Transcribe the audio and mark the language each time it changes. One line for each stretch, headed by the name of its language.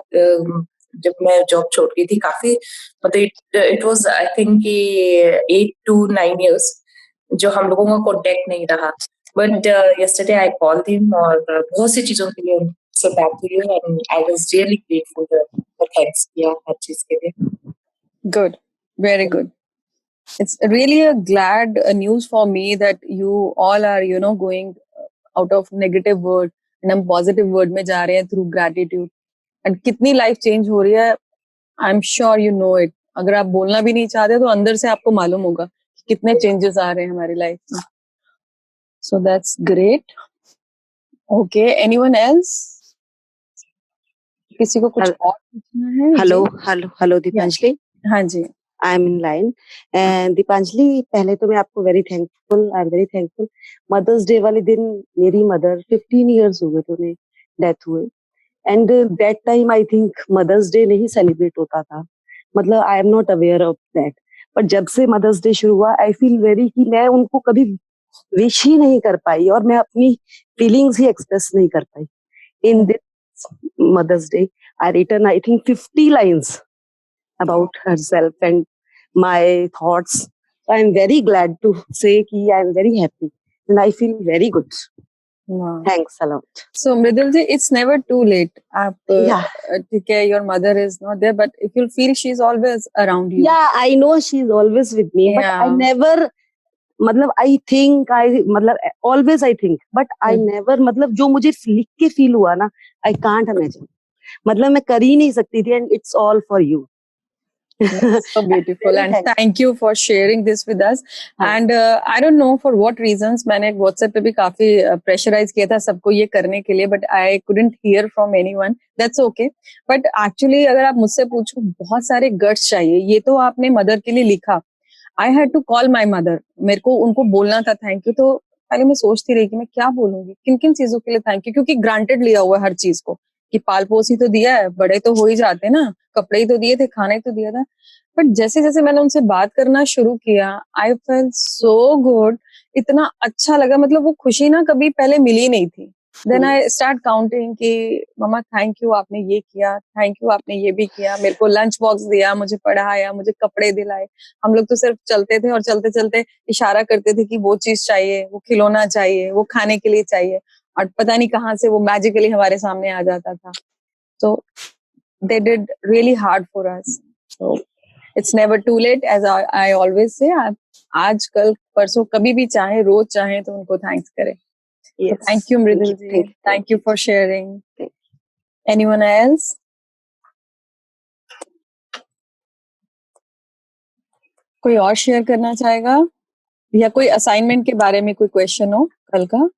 Hindi: जब मैं जॉब छोड़ गई थी काफी, मतलब
English: it was I think 8 to 9 years
Hindi: जो हम लोगों का कांटेक्ट नहीं रहा.
English: but yesterday I called him
Hindi: और बहुत सी चीजों के लिए उनसे बात हुई
English: and I was really grateful for thanks
Hindi: किया हर चीज के लिए.
English: Good, very good. It's really a glad news for me that you all are, you know, going out of negative word and
Hindi: हम positive word में जा रहे हैं
English: through gratitude. And
Hindi: कितनी life change हो रही है,
English: I'm sure you know it.
Hindi: अगर आप बोलना भी नहीं चाहते तो अंदर से आपको मालूम होगा कि कितने changes आ रहे हैं हमारी life में.
English: So that's great. Okay, anyone else?
Hindi: किसी को कुछ और पूछना है?
English: Hello Deepanjali.
Hindi: हाँ जी.
English: I am in line. And Deepanjali,
Hindi: पहले तो मैं आपको
English: I am very thankful.
Hindi: Mother's day वाले दिन मेरी मदर 15 इयर्स हो गए थे उन्हें डेथ हुए.
English: and that time I think mother's day
Hindi: नहीं सेलिब्रेट होता था,
English: मतलब I am not aware of that.
Hindi: But जब से मदर्स डे शुरू हुआ,
English: I feel very
Hindi: कि मैं उनको कभी विश ही नहीं कर पाई और मैं अपनी फीलिंग्स ही एक्सप्रेस नहीं कर पाई.
English: In this mother's day I written, I think, 50 lines about herself and my thoughts. So I'm very glad to say that I'm very happy and I feel very good. Wow. Thanks a lot. So Mridul ji, it's never too late.
Hindi: ठीक है,
English: your mother is not there, but if you feel she's always around you. Yeah, I know she's always with me, but I never, मतलब I think, मतलब always I think, but I never,
Hindi: मतलब जो मुझे लिख के feel हुआ ना,
English: I can't imagine.
Hindi: मतलब मैं कर ही नहीं सकती थी.
English: And it's all for you. So beautiful and thank you for sharing this with us. And I don't know for what reasons
Hindi: मैंने WhatsApp पे भी काफी प्रेशराइज किया था सबको ये करने के लिए,
English: but I couldn't hear from anyone. That's okay. But actually
Hindi: अगर आप मुझसे पूछो, बहुत सारे guts चाहिए. ये तो आपने मदर के लिए लिखा.
English: I had to call my mother.
Hindi: मेरे को उनको बोलना था थैंक यू. तो पहले मैं सोचती रही कि मैं क्या बोलूंगी, किन किन चीजों के लिए थैंक यू, क्योंकि ग्रांटेड लिया हुआ है हर चीज को कि पाल पोस ही तो दिया है, बड़े तो हो ही जाते ना, कपड़े ही तो दिए थे, खाना ही तो दिया था. बट जैसे जैसे मैंने उनसे बात करना शुरू किया,
English: I felt so good.
Hindi: इतना अच्छा लगा, मतलब वो खुशी ना कभी पहले मिली नहीं थी. देन आई स्टार्ट काउंटिंग कि मम्मा थैंक यू, आपने ये किया, थैंक यू, आपने ये भी किया, मेरे को लंच बॉक्स दिया, मुझे पढ़ाया, मुझे कपड़े दिलाए. हम लोग तो सिर्फ चलते थे और चलते चलते इशारा करते थे कि वो चीज चाहिए, वो खिलौना चाहिए, वो खाने के लिए चाहिए, और पता नहीं कहाँ से वो मैजिकली हमारे सामने आ जाता था.
English: So they did really hard for us. So it's never too late, as I always say.
Hindi: आप आज कल परसों कभी भी चाहे, रोज चाहे तो उनको थैंक्स करें.
English: Yes. So thank you Mridul ji. Thank you for sharing. Anyone else?
Hindi: कोई और शेयर करना चाहेगा या कोई असाइनमेंट के बारे में कोई क्वेश्चन हो कल का?